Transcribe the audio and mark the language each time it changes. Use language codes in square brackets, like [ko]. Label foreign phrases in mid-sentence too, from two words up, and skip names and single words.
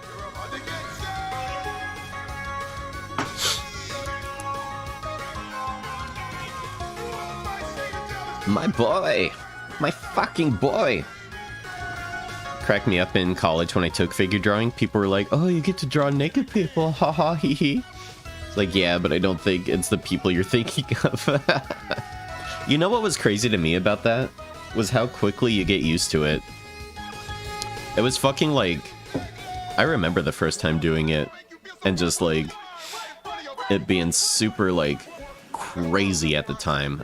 [en] My boy! My fucking boy! Cracked me up in college when I took figure drawing. People were like, oh, you get to draw naked people, haha, hee hee. Like, yeah, but I don't think it's the people you're thinking of. You know what was crazy to me about that? Was how quickly you get used to it. It was fucking like... I remember the first time doing it, and just like... it being super, like, crazy at the time.